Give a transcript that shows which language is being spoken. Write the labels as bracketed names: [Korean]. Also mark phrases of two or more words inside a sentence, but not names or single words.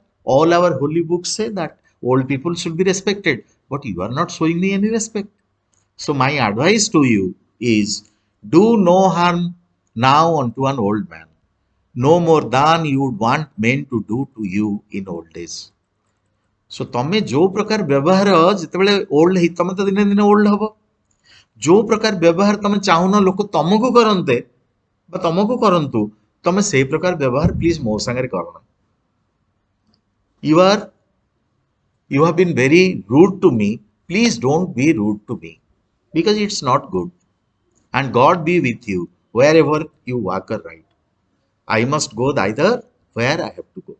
[English] All our holy books say that old people should be respected. But you are not showing me any respect. So my advice to you is do no harm now unto an old man, no more than you would want men to do to you in old days. [Odia] So ତମେ ଯୋଉ ପ୍ରକାର ବ୍ୟବହାର ଯେତେବେଳେ ଓଲ୍ଡ ହେଇ ତମେ ତ ଦିନେ ଦିନେ ଓଲ୍ଡ ହବ, ଯୋଉ ପ୍ରକାର ବ୍ୟବହାର ତମେ ଚାହୁଁନ ଲୋକ ତମକୁ କରନ୍ତେ ବା ତମକୁ କରନ୍ତୁ, ତମେ ସେଇ ପ୍ରକାର ବ୍ୟବହାର ପ୍ଲିଜ ମୋ ସାଙ୍ଗରେ କରନା। [English] You have been very rude to me. Please don't be rude to me because it's not good. And God be with you wherever you walk aright. I must go thither where I have to go.